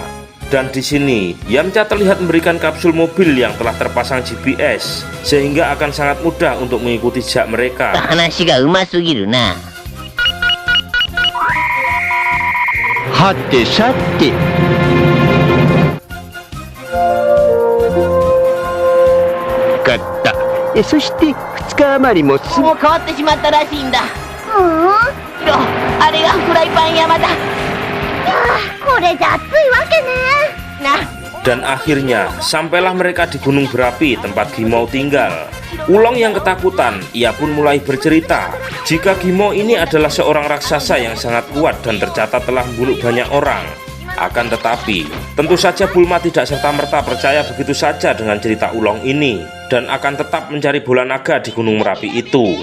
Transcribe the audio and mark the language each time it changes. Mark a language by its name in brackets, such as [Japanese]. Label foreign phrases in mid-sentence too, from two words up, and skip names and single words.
[Indonesian] Dan di sini Yamcha terlihat memberikan kapsul mobil yang telah terpasang GPS, sehingga akan sangat mudah untuk mengikuti jejak mereka. Hati sate. Kata. [Japanese] そして2日余りももう変わってしまったらしいんだ。あれがフライパン山だ。これじゃ暑いわけね。な、 [Indonesian] Dan akhirnya sampailah mereka di gunung berapi tempat Gimau tinggal. Ulong yang ketakutan, ia pun mulai bercerita jika Gimau ini adalah seorang raksasa yang sangat kuat dan tercatat telah membunuh banyak orang. Akan tetapi, tentu saja Bulma tidak serta-merta percaya begitu saja dengan cerita Ulong ini dan akan tetap mencari bola naga di gunung Merapi itu.